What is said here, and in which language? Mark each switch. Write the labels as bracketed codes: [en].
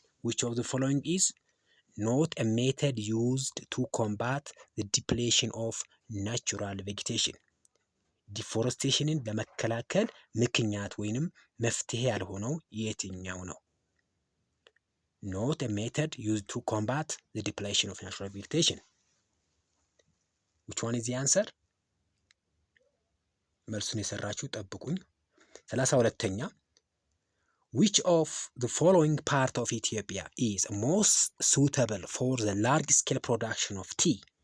[en] which of the following is not a method used to combat the depletion of natural vegetation? [am] ዲፎረስቴሽንን ለመከላከል ምክንያት ወይንም መፍትሄ ያልሆነው የትኛው ነው? [en] not a method used to combat the depletion of natural vegetation. which one is the answer? [am] መልሱን የሰራችሁ ጠብቁኝ። 32ኛ [en] which of the following part of Ethiopia is most suitable for the large scale production of tea?